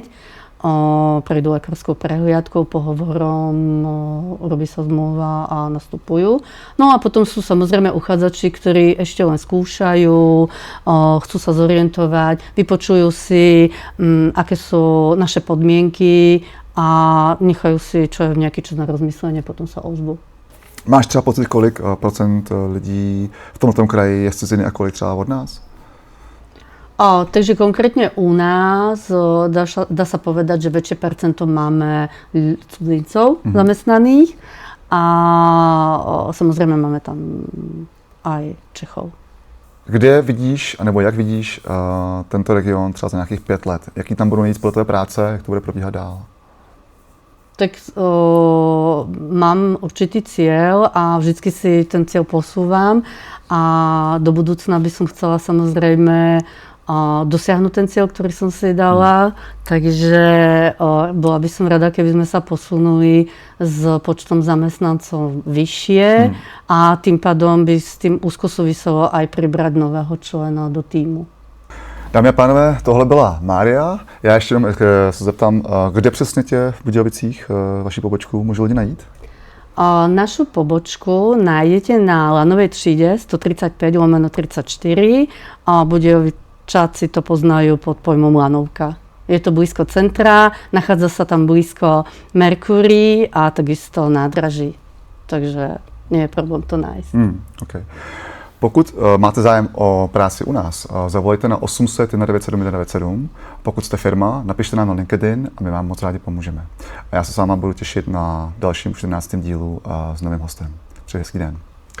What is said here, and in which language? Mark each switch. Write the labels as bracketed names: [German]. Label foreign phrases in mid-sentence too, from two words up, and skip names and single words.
[Slovak] Prejdú lekárskou prehliadkou, pohovorom, robí sa zmluva a nastupujú. No a potom sú samozrejme uchádzači, ktorí ešte len skúšajú, chcú sa zorientovať, vypočujú si, aké sú naše podmienky a nechajú si čo je nejaký čas na rozmyslenie, potom sa ozvú. [Czech] Máš třeba pocit, kolik procent lidí v tomto kraji je z ciziny a kolik třeba od nás? [Slovak] Takže konkrétne u nás dá sa povedať, že väčšie percento máme cudzincov zamestnaných a samozrejme máme tam aj Čechov. [Czech] Kde vidíš, anebo jak vidíš tento region třeba za nějakých 5 let? Jaký tam budou nejvíc společné práce, jak to bude probíhat dál? [Slovak] Tak mám určitý cieľ a vždycky si ten cieľ posúvam a do budúcna by som chcela samozrejme dosiahnuť ten cieľ, ktorý som si dala, takže bola by som rada, keby sme sa posunuli s počtom zamestnancov vyššie a tým pádom by s tým úzko súviselo aj pribrať nového člena do týmu. [Czech] Dámy a pánové, tohle byla Mária. Já ještě jenom se zeptám, kde přesně tě v Budějovicích, vaši pobočku, můžu lidi najít? [Slovak] Našu pobočku nájdete na Lanovej tříde 135/34 a Budějovičáci to poznajú pod pojmom Lanovka. Je to blízko centra, nachádza sa tam blízko Mercury a takisto nádraží, takže nie je problém to nájsť. Okay. [Czech] Pokud máte zájem o práci u nás, zavolejte na 800 197 197. Pokud jste firma, napište nám na LinkedIn a my vám moc rádi pomůžeme. A já se s váma budu těšit na dalším 14. dílu s novým hostem. Přeji hezký den.